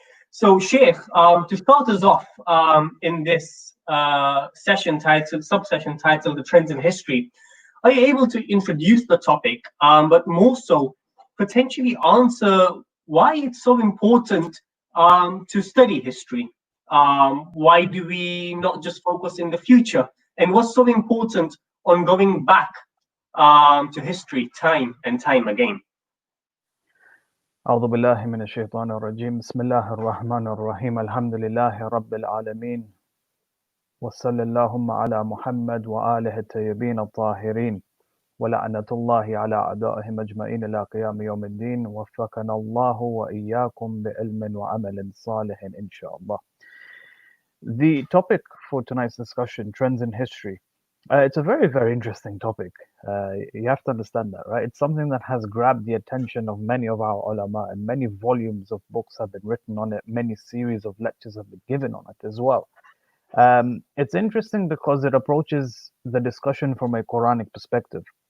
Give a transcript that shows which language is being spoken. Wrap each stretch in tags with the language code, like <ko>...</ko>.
<en>So, Sheikh, to start us off in this subsession titled The Trends in History, are you able to introduce the topic, but more so potentially answer why it's so important to study history? Why do we not just focus in the future? And what's so important on going back to history time and time again?</en> <ar>أعوذ بالله من الشيطان الرجيم بسم الله الرحمن الرحيم الحمد لله رب العالمين وصلى اللهم على محمد وآله الطيبين الطاهرين ولعنة الله على أعدائهم أجمعين إلى قيام يوم الدين وفقنا الله وإياكم بعلم وعمل صالح إن شاء الله.</ar> <en>The topic for tonight's discussion, trends in history. It's a very, very interesting topic. You have to understand that, right? It's something that has grabbed the attention of many of our ulama, and many volumes of books have been written on it. Many series of lectures have been given on it as well. It's interesting because it approaches the discussion from a Quranic perspective.</en>